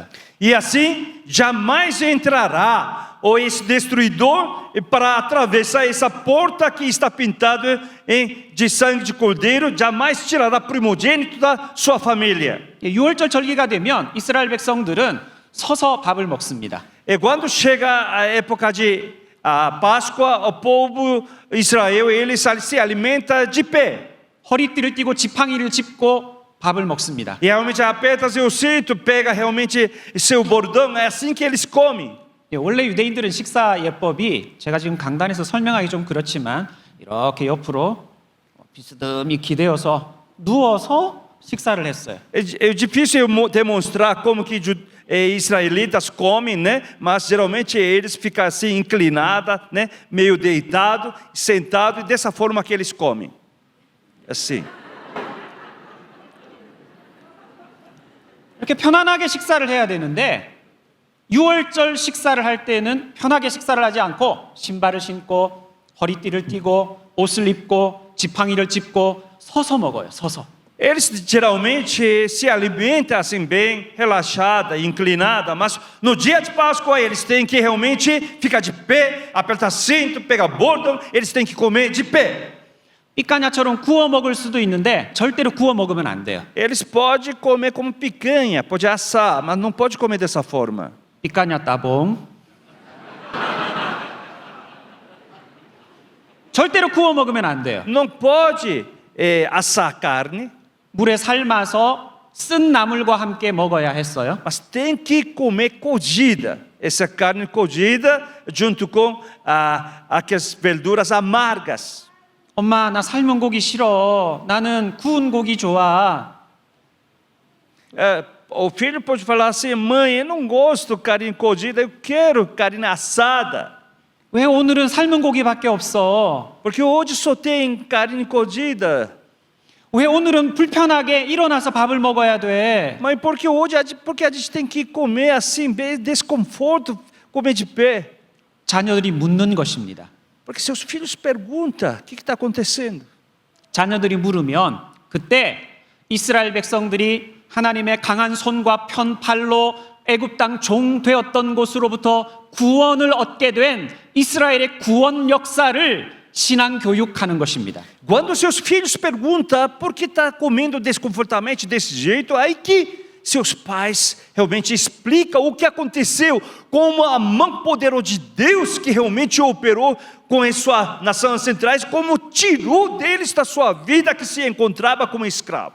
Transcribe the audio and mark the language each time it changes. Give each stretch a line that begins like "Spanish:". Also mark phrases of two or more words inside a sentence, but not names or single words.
Portuguese: E assim, jamais entrará esse destruidor para atravessar essa porta que está pintada de sangue de cordeiro, jamais tirará primogênito da sua família.
Korean: 6월절 절기가 되면 이스라엘 백성들은 서서 밥을 먹습니다.
Portuguese: E quando chega a época de Páscoa, o povo Israel ele se alimenta de pé.
Korean: 허리띠를 띠고 지팡이를 짚고 밥을 먹습니다.
Portuguese: E realmente aperta seu cinto, pega realmente seu bordão, é assim que eles comem.
Korean: 원래 유대인들은 식사 예법이 제가 지금 강단에서 설명하기 좀 그렇지만 이렇게 옆으로 비스듬히 기대어서 누워서 식사를 했어요.
Portuguese: É difícil eu demonstrar como que israelitas comem, né? Mas geralmente eles ficam assim inclinados, né? Meio deitado, sentado, e dessa forma que eles comem. Assim.
Korean: 이렇게 편안하게 식사를 해야 되는데 6월절 식사를 할 때는 편하게 식사를 하지 않고 신발을 신고 허리띠를 띠고 옷을 입고 지팡이를 짚고 서서 먹어요. 서서.
Portuguese: Eles geralmente se alimentam assim bem, relaxada, inclinada, mas no dia de Páscoa eles têm que realmente ficar de pé, apertar cinto, pegar bordão, eles têm que comer de pé.
Korean: 삐까냐처럼 구워 먹을 수도 있는데 절대로 구워 먹으면 안 돼요.
Portuguese: Eles podem comer como picanha, pode assar, mas não pode comer dessa forma. picanha tá bom.
Korean: 절대로 구워 먹으면 안 돼요.
Portuguese: Não pode assar carne,
Korean: 물에 삶아서 쓴 나물과 함께 먹어야 했어요.
Portuguese: mas tem que comer cozida. Essa carne cozida junto com aquelas verduras amargas.
Korean: 엄마, 나 삶은 고기 싫어. 나는 구운 고기 좋아.
Portuguese: O filho pode falar assim: mãe, eu não gosto de carne cozida, eu quero carne assada.
Korean: 왜 오늘은 삶은 고기밖에 없어?
Portuguese: Porque hoje só tem carne cozida.
Korean: 왜 오늘은 불편하게 일어나서 밥을 먹어야 돼?
Portuguese: Mas porque hoje porque a gente tem que comer assim, bem desconforto, comer de pé.
Korean: 자녀들이 묻는 것입니다.
Portuguese: Porque seus filhos perguntam: o que está acontecendo?
Korean: 자녀들이 물으면 그때 이스라엘 백성들이 하나님의 강한 손과 편팔로 애굽 땅 종 되었던 곳으로부터 구원을 얻게 된 이스라엘의 구원 역사를 신앙 교육하는 것입니다.
Portuguese: Quando seus filhos perguntam por que está comendo desconfortamente desse jeito, aí que seus pais realmente explicam o que aconteceu, como a mão poderosa de Deus que realmente operou com a sua nação ancestrais, como tirou deles da sua vida que se encontrava como escravo.